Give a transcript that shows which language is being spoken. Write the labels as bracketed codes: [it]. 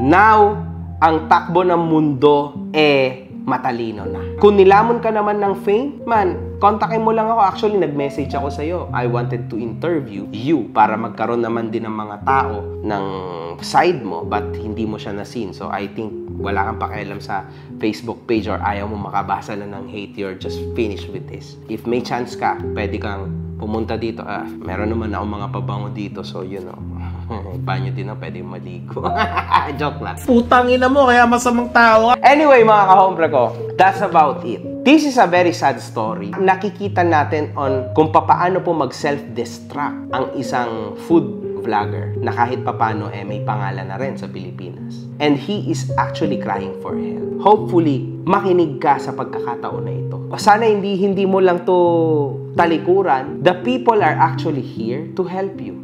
[tl] Now, ang takbo ng mundo matalino na. Kung nilamon ka naman ng fame, man, kontakin mo lang ako. Actually, nag-message ako sa'yo. [en] I wanted to interview you [tl] para magkaroon naman din ng mga tao ng side mo, but hindi mo siya na-seen. [en] So, I think [tl] wala kang pakialam sa Facebook page or ayaw mo makabasa na ng hate. [en] You're just finished with this. [tl] If may chance ka, pwede kang pumunta dito. Meron naman ako mga pabango dito. [en] So, you know. [tl] Banyo din na pwede maligo. Joke lang. Putang ina mo, kaya masamang tao ka. [en] Anyway, [tl] mga kahombre ko, [en] that's about it. This is a very sad story. [tl] Nakikita natin on kung paano po mag-self-destruct ang isang food vlogger na kahit papano may pangalan na rin sa Pilipinas. [en] And he is actually crying for help. [tl] Hopefully, makinig ka sa pagkakataon na ito. Sana hindi mo lang to talikuran. [en] The people are actually here to help you.